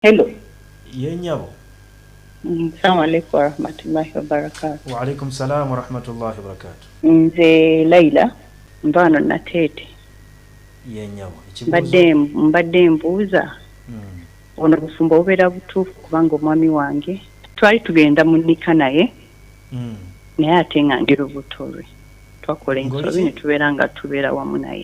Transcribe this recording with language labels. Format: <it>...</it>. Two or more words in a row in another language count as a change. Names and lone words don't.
<en>Hello.</en> <lg>Yenyabo.</lg> <ar>السلام عليكم ورحمة الله وبركاته. وعليكم السلام ورحمة الله وبركاته.</ar> <lg>Nze Laila mbano natete. Yenyabo. Mbadde mbuuza. Ono bufumbo obera butuufu kubanga omwami wange twali tugenda mu nnika naye. Naye ate nga ndi lubuto lwe. Twakola ensobi ne tubeera nga tubeera wamu naye.</lg>